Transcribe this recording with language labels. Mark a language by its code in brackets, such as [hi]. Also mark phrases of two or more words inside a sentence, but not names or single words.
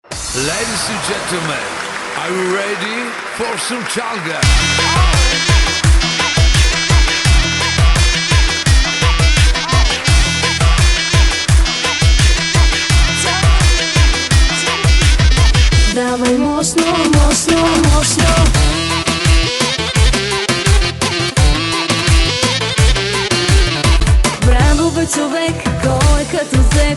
[en] Ladies and gentlemen, are you ready for some chalga? [bg] Давай мощно, мощно, мощно. Браво бе човек, кой е като теб?